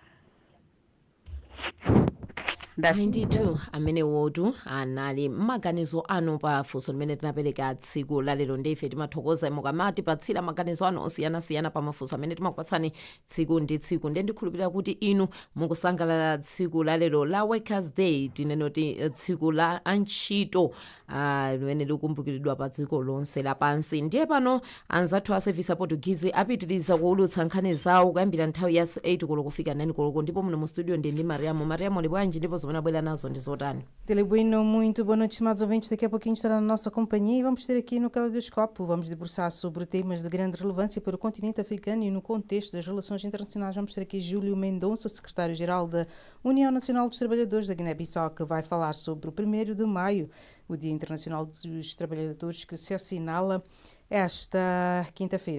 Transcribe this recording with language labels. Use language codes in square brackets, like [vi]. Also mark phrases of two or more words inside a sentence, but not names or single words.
[ny] 92 amene wotu anali maganizo anu pa funso limene tinapereka tsiku lalero ndife timathokoza mukamati patsira maganizo anu osiyanasiyana pa mafunso amene timakupatsani tsiku ndi tsiku ndiye ndikhulupirira kuti inu mukusangalala tsiku lalero la Workers Day tinenoti tsiku la antchito limene likumbukiridwa pa dziko lonse lapansi. Ndiye pano anzathu a service Portuguese apitiriza kuulutsa nkhani zawo kuyambira nthawi ya 8 koloko kufika 9 koloko ndipo muno mu studio ndi Mariamo libwanji ndipo zimene nazo ndi zotani. [pt] Dele Bueno, muito boa noite, estimados ouvintes. Daqui a pouquinho estará na nossa companhia e vamos ter aqui no Caleidoscópio. Vamos debruçar sobre temas de grande relevância para o continente africano e no contexto das relações internacionais. Vamos ter aqui Júlio Mendonça, secretário-geral da União Nacional dos Trabalhadores da Guiné-Bissau, que vai falar sobre o 1º de maio, o Dia Internacional dos Trabalhadores, que se assinala esta quinta-feira.